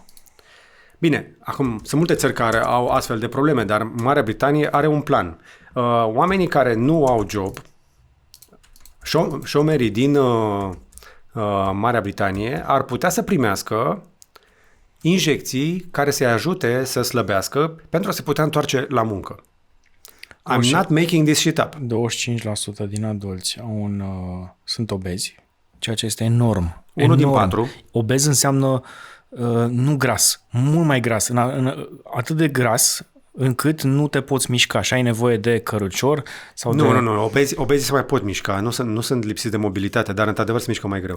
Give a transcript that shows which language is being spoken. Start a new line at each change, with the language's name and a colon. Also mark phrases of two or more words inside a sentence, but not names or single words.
Romanian: Bine, acum sunt multe țări care au astfel de probleme, dar Marea Britanie are un plan. Oamenii care nu au job, șomerii din Marea Britanie, ar putea să primească injecții care să-i ajute să slăbească pentru a se putea întoarce la muncă.
English: I'm not making this shit up.
Romanian: 25% din adulți sunt obezi, ceea ce este enorm. Unul din 4. Obez înseamnă nu gras, mult mai gras, atât de gras încât nu te poți mișca și ai nevoie de cărucior sau Nu, obezii se mai pot mișca, nu sunt lipsiți de mobilitate, dar într-adevăr se mișcă mai greu.